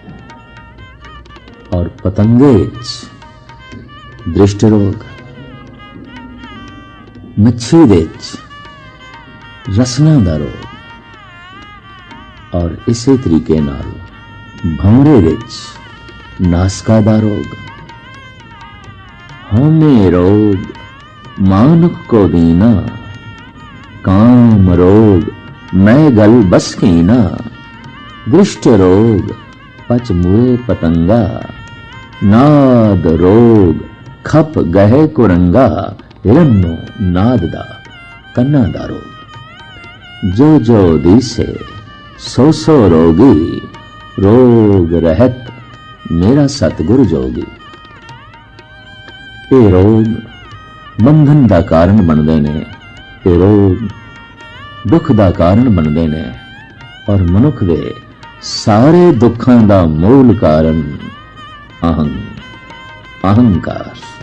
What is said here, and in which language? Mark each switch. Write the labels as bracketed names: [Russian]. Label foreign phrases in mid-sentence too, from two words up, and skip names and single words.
[Punjabi] ਔਰ ਪਤੰਗੇ ਦ੍ਰਿਸ਼ਟੀ ਰੋਗ, ਮੱਛੀ ਰਸਨਾ ਦਾ ਰੋਗ, ਔਰ ਇਸੀ ਤਰੀਕੇ ਨਾਲ ਭੰਵਰੇ ਨਾਸਕਾ ਦਾ ਰੋਗ। ਹਉਮੈ ਰੋਗ ਮਾਨੁਖ ਕਉ ਦੀਨਾ, ਕਾਮ ਰੋਗ ਮੈ ਗਲ ਬਸ ਕੀਨਾ। ਦ੍ਰਿਸਟਿ ਰੋਗ ਪਚਿ ਮੁਏ ਪਤੰਗਾ, ਨਾਦ ਰੋਗ ਖਪਿ ਗਏ ਕੁਰੰਗਾ। ਹਿਰਨਿਓ ਨਾਦ ਦਾ ਕੰਨਾਂ ਦਾ ਰੋਗ, ਜੋ ਜੋ ਦੀਸੈ ਸੋ ਸੋ ਰੋਗੀ। ਰੋਗ ਰਹਿਤ ਮੇਰਾ ਸਤਿਗੁਰੁ ਜੋਗੀ। [Hindi] ये रोग बंधन का कारण बनते ने, ये रोग दुख का कारण बनते ने, और [Punjabi] ਮਨੁੱਖ ਦੇ ਸਾਰੇ [Hindi] दुखों का मूल कारण अहं अहंकार।